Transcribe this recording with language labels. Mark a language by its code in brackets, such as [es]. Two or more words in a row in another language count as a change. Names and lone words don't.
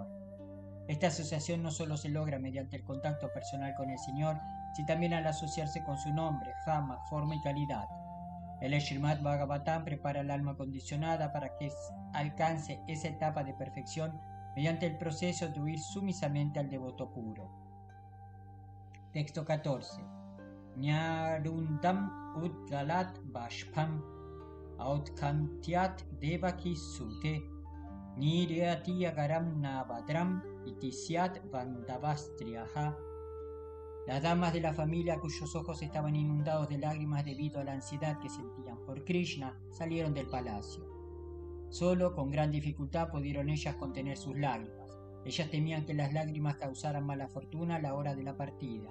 [es] Esta asociación no solo se logra mediante el contacto personal con el Señor, sino también al asociarse con su nombre, fama, forma y calidad. El Srimad Bhagavatam prepara al alma condicionada para que alcance esa etapa de perfección mediante el proceso de huir sumisamente al devoto puro. Texto 14. [sa] न्यरुन्धन् उद्गलद् बाष्पम् औत्कण्ठ्याद् देवकीसुते निर्यात्य् अगारान् नोऽभद्रम् इति स्याद् बान्धवस्त्रियः. [es] Las damas de la familia, cuyos ojos estaban inundados de lágrimas debido a la ansiedad que sentían por Krishna, salieron del palacio. Solo con gran dificultad pudieron ellas contener sus lágrimas. Ellas temían que las lágrimas causaran mala fortuna a la hora de la partida.